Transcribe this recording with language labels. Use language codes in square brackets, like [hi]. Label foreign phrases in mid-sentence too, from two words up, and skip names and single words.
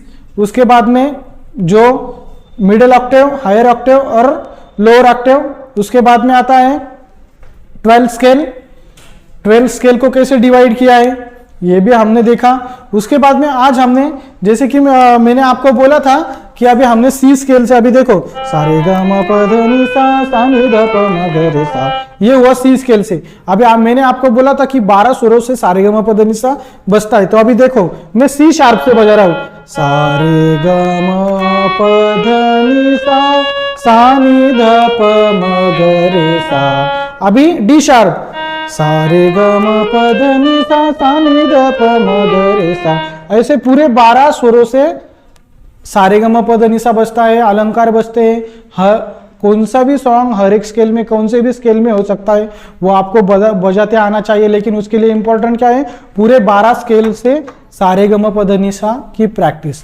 [hi] उसके बाद में जो [en] middle octave, higher octave [hi] और [en] lower octave. [hi] उसके बाद में आता है 12 स्केल। 12 स्केल को कैसे डिवाइड किया है ये भी हमने देखा। उसके बाद में आज हमने, जैसे कि मैंने आपको बोला था कि अभी हमने [en] C scale [hi] से, अभी देखो सारे ग म प ध नि सा नि ध प म ग रे सा, ये हुआ [en] C scale [hi] से। अभी मैंने आपको बोला था कि 12 स्वरों से सारे ग म प ध नि सा बजता है। तो अभी देखो मैं [en] C sharp [hi] से बजा रहा हूं, सारे ग म प ध नि सा नि ध प म ग रे सा। अभी [en] D sharp, [hi] सारे ग म प ध नि सा नि ध प म ग रे सा। ऐसे पूरे 12 स्वरों से सारेगम पद निशा बजता है, अलंकार बजते हैं, कौन सा भी सॉन्ग हर एक स्केल में, कौन से भी स्केल में हो सकता है, वो आपको बजाते आना चाहिए। लेकिन उसके लिए इंपॉर्टेंट क्या है, पूरे 12 स्केल से सारेगम पद निशा की प्रैक्टिस।